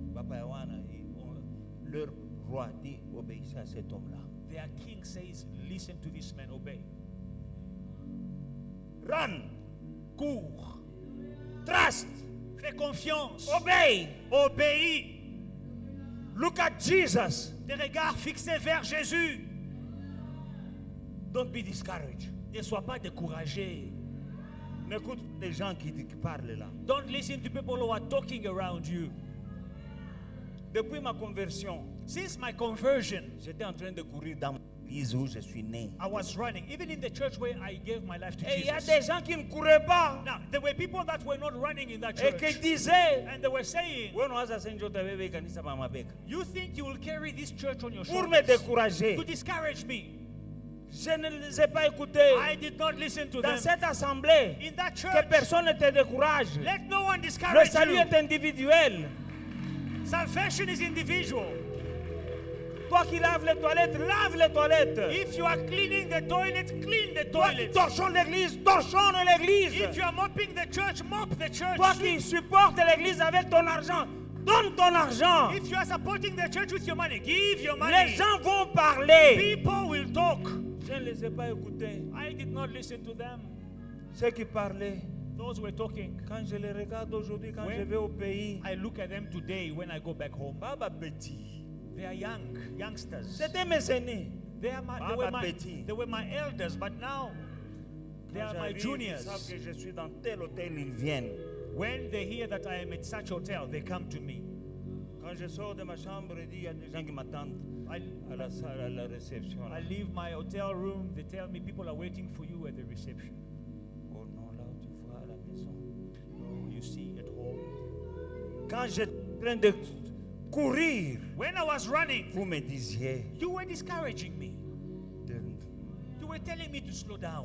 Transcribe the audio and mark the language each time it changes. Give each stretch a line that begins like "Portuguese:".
French: Papa Yawana, leur roi dit, obéissez à cet homme-là.
English: their king says, listen to this man, obey. Run,
French: Cours.
English: trust,
French: Fais confiance.
English: obey.
French: Obéis.
English: Look at Jesus.
French: Tes regards fixés vers Jésus.
English: Don't be discouraged.
French: Ne sois pas découragé. N'écoute pas les gens qui parlent là.
English: Don't listen to people who are talking around you.
French: Depuis ma conversion,
English: Since my conversion,
French: j'étais en train de courir dans l'église où je suis né.
English: I was running, even in the church where I gave my life to
French: Et il y a
English: Jesus.
French: des gens qui ne couraient pas
English: Now, there were people that were not running in that
French: et qui
English: church.
French: disaient,
English: And they were saying,
Swahili: "Wewe unaweza sasa ndio utabebe kanisa mama beka."
English: you think you will carry this church on your
French: Pour me
English: shoulders
French: décourager.
English: to discourage me.
French: Je ne les ai pas écoutés.
English: I did not listen to
French: Dans
English: them.
French: cette assemblée,
English: In that
French: que
English: church,
French: personne ne te décourage.
English: let no one
French: Le
English: discourage
French: salut
English: you.
French: est individuel.
English: Salvation is individual.
French: Toi qui laves les toilettes, lave les toilettes.
English: If you are cleaning the toilet, clean the
French: Toi qui
English: toilet.
French: torchonnes l'église, torchonne l'église.
English: If you are mopping the church, mop the church.
French: Toi qui supportes l'église avec ton argent, donne ton argent.
English: If you are supporting the church with your money, give your
French: Les
English: money.
French: gens vont parler.
English: People will talk.
French: Je ne les ai pas écoutés.
English: I did not listen to them.
French: Ceux qui parlaient,
English: Those were talking.
French: quand je les regarde aujourd'hui, quand
English: When
French: je vais au pays,
English: I look at them today when I go back home.
French: Baba Petit.
English: They are youngsters.
French: C'était mes aînés.
English: They
French: Baba Petit.
English: were my elders, but now they
French: Quand
English: are my
French: j'arrive, ils
English: juniors.
French: savent que je suis dans tel hôtel, ils viennent.
English: When they hear that I am at such hotel, they come to me.
French: Quand je sors de ma chambre, il dit, il y a des gens qui m'attendent
English: I,
French: à la salle, à la réception.
English: I leave my hotel room. They tell me people are waiting for you at the reception.
French: Oh non, là où tu vois à la maison.
English: Oh, you see at home.
French: Quand j'étais en train de courir,
English: When I was running,
French: vous me disiez,
English: you were discouraging me. de- You were telling me to slow down.